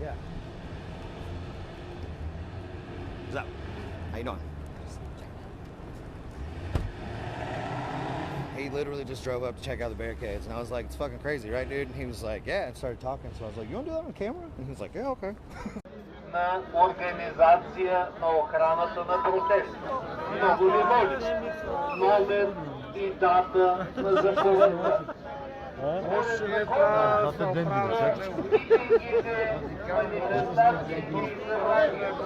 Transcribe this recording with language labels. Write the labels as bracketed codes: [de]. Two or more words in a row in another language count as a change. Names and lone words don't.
[en] Yeah. What's up? How you doing? He literally just drove up to check out the barricades, and I was like, it's fucking crazy, right, dude? And he was like, yeah, and started talking, so I was like, you want to do that on camera? And he was like, yeah, okay. [bg] На организация на охраната на протест. Много ли моля? Номер и дата на заповедта. Може да се оправят митингите, манифестациите и събранията.